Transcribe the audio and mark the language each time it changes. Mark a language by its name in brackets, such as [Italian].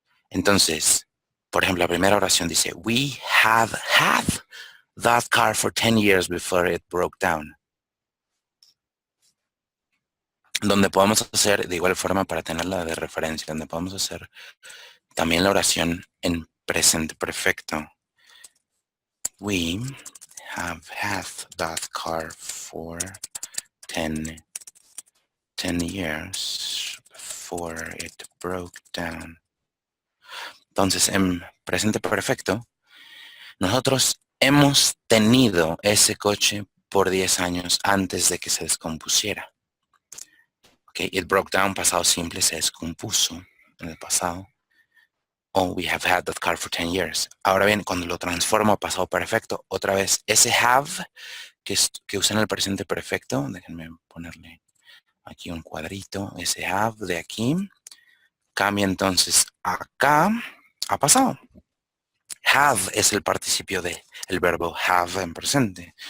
[Spanish] Entonces, por ejemplo, la primera oración dice, [English] we have had that car for 10 years before it broke down. [Spanish] Donde podemos hacer, de igual forma, para tenerla de referencia, donde podemos hacer también la oración en presente perfecto. [English] We have had that car for 10 years before it broke down. [Spanish] Entonces, en presente perfecto, nosotros hemos tenido ese coche por 10 años antes de que se descompusiera. Okay, [English] it broke down, [Spanish] pasado simple, se descompuso en el pasado. [English] Oh, we have had that car for 10 years. [Spanish] Ahora bien, cuando lo transformo a pasado perfecto, otra vez, ese have que usé en el presente perfecto, déjenme ponerle aquí un cuadrito, ese have de aquí, cambia entonces acá a pasado. Have es el participio de el verbo have en presente.